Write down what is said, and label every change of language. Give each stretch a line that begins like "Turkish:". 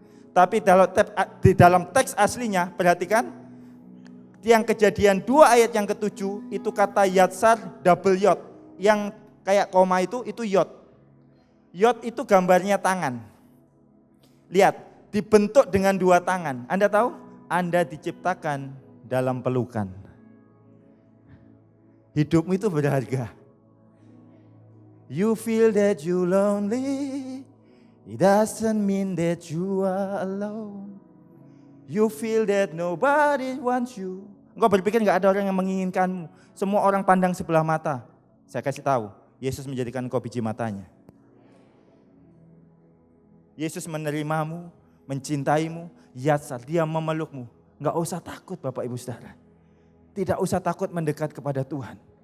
Indonesian: Tapi di dalam teks aslinya, perhatikan. Yang Kejadian 2 ayat yang ke-7 itu kata yatsar double yod. Yang kayak koma itu yod. Yod itu gambarnya tangan. Lihat, dibentuk dengan 2 tangan. Anda tahu? Anda diciptakan dalam pelukan. Hidupmu itu berharga.
English: You feel that you lonely, it doesn't mean that you are alone. You feel that nobody wants you.
Indonesian: Engkau berpikir enggak ada orang yang menginginkanmu. Semua orang pandang sebelah mata. Saya kasih tahu, Yesus menjadikan engkau biji matanya. Yesus menerimamu, mencintaimu, yatsar, dia memelukmu. Enggak usah takut Bapak Ibu Saudara. Tidak usah takut mendekat kepada Tuhan.